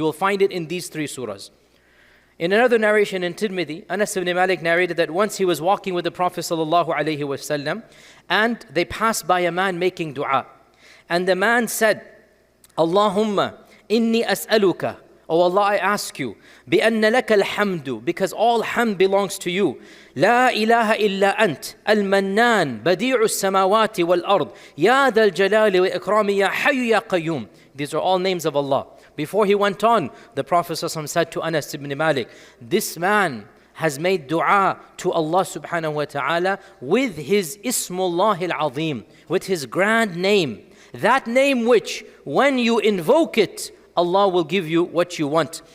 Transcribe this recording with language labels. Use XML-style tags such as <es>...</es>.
<en>You will find it in these three surahs. In another narration in Tirmidhi, Anas ibn Malik narrated that once he was walking with the Prophet ﷺ, and they passed by a man making du'a. And the man said,</en> <ar>Allahumma, inni as'aluka,</ar> <en>O Allah, I ask you,</en> <ar>بِأَنَّ لَكَ الْحَمْدُ,</ar> <en>because all hamd belongs to you.</en> <ar>لا إله إلا أنت المنان بديع السماوات والأرض يا ذا الجلال والإكرام يا حي يا قيوم.</ar> <en>These are all names of Allah. Before he went on, the Prophet ﷺ said to Anas ibn Malik, this man has made dua to Allah subhanahu wa ta'ala with his Ism Allah al-Azim, with his grand name. That name which, when you invoke it, Allah will give you what you want.</en>